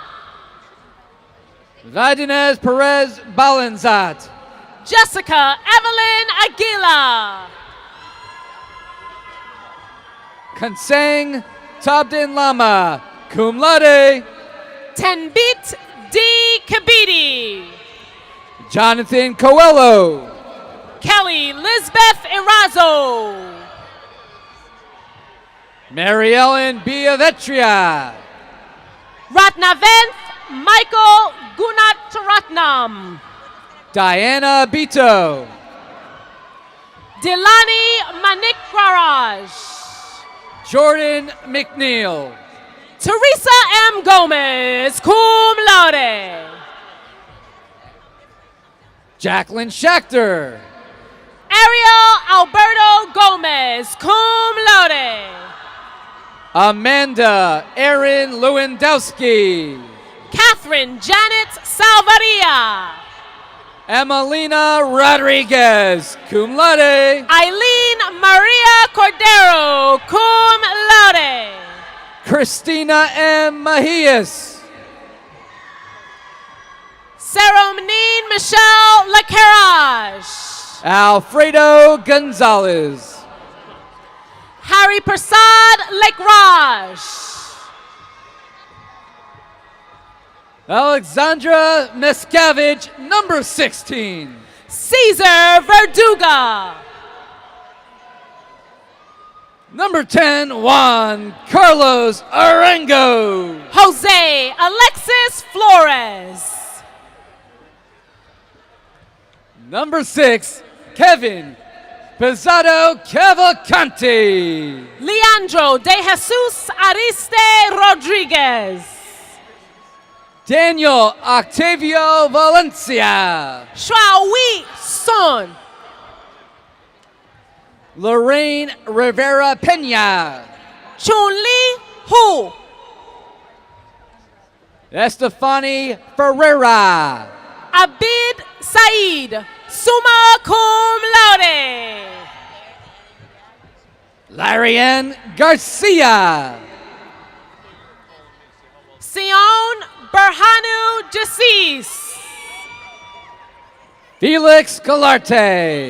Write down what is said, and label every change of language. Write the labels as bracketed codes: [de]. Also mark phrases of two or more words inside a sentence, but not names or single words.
[en] Vidinez Perez Balanzat. Jessica Evelyn Aguila. Kansang Tabdin Lama, [la] cum laude. [en] Tenbit D. Kabidi. Jonathan Coelho. Kelly Lisbeth Irazo. Mary Ellen Biavetria. Ratnaventh Michael Gunatratnam. Diana Bito. Dilani Manikwaraj. Jordan McNeil. Teresa M. Gomez, [la] cum laude. [en] Jacqueline Schachter. Ariel Alberto Gomez, [la] cum laude. [en] Amanda Erin Lewandowski. Catherine Janet Salvaria. Emelina Rodriguez, [la] cum laude. [en] Eileen Maria Cordero, [la] cum laude. [en] Christina M. Mejias. Ceremonine Michelle Lacarage. Alfredo Gonzalez. Harry Prasad Lakraj. Alexandra Miscavige, number 16. Caesar Verduga. Number 10, Juan Carlos Arango. Jose Alexis Flores. Number 6, Kevin Pesado Cavalcanti. Leandro De Jesus Ariste Rodriguez. Daniel Octavio Valencia. Shrawi Son. Lorraine Rivera Pena. Chun-Li Hu. Estefani Ferreira. Abid Said, [la] summa cum laude. [en] Larian Garcia. Sion Berhanu Jasis. Felix Galarte.